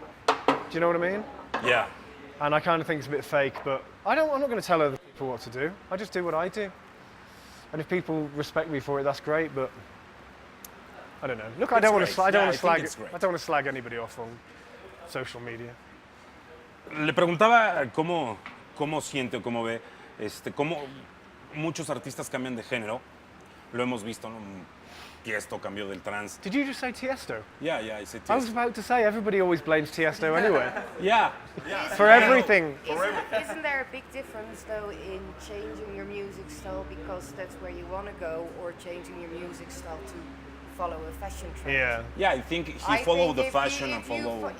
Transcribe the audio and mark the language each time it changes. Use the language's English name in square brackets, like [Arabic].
[English] Do you know what I mean? Yeah. And I kind of think it's a bit fake, but I'm not going to tell other people what to do. I just do what I do. And if people respect me for it, that's great, but I don't know. Look, I don't want to slag anybody off on social media. [Spanish] Le preguntaba cómo siente o cómo ve, cómo muchos artistas cambian de género. Lo hemos visto, ¿no? Tiesto cambió del trance. [English] Did you just say Tiesto? Yeah, I said Tiesto. I was about to say, everybody always blames Tiesto anyway. Yeah. For everything. Isn't there a big difference though in changing your music style because that's where you want to go, or changing your music style to follow a fashion trend? Yeah. Yeah, I think he followed the fashion and follow.